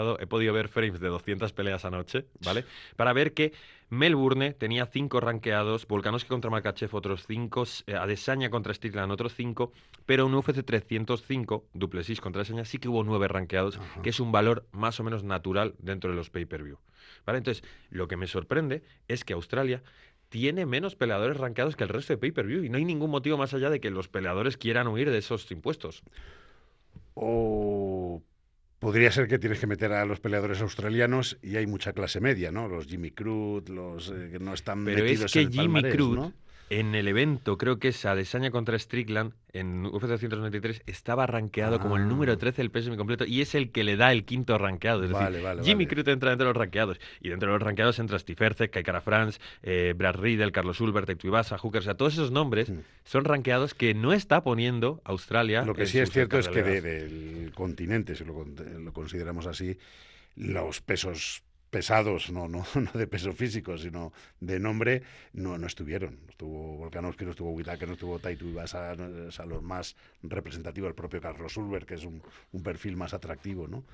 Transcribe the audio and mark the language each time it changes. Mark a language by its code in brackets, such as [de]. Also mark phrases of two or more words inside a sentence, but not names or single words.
[es] He podido ver frames de 200 peleas anoche, ¿vale? Para ver que Melbourne tenía 5 rankeados, Volkanovski contra Makhachev otros 5, Adesanya contra Strickland otros 5, pero en UFC 305, Du Plessis contra Adesanya, sí que hubo 9 rankeados, que es un valor más o menos natural dentro de los pay-per-view, ¿vale? Entonces, lo que me sorprende es que Australia tiene menos peleadores rankeados que el resto de pay-per-view, y no hay ningún motivo más allá de que los peleadores quieran huir de esos impuestos. O podría ser que tienes que meter a los peleadores australianos y hay mucha clase media, ¿no? Los Jimmy Crute, los que no están metidos en el palmarés, Jimmy Crute, ¿no? En el evento, creo que es Adesanya contra Strickland, en UFC 293, estaba rankeado como el número 13 del peso semicompleto, y es el que le da el 5.º rankeado. Es decir, Jimmy Crute entra dentro de los rankeados, y dentro de los rankeados entra Steve Erceg, Kai Kara France, Brad Riddell, Carlos Ulber, Taito Ibasa, Hooker. O sea, todos esos nombres son rankeados que no está poniendo Australia. Lo que sí es cierto es que del continente, si lo consideramos así, los pesos pesados, no de peso físico, sino de nombre, no estuvieron. No estuvo Volkanovski, no estuvo Whittaker, no estuvo Taito Ibasa, a los más representativos, el propio Carlos Ulber, que es un perfil más atractivo, ¿no?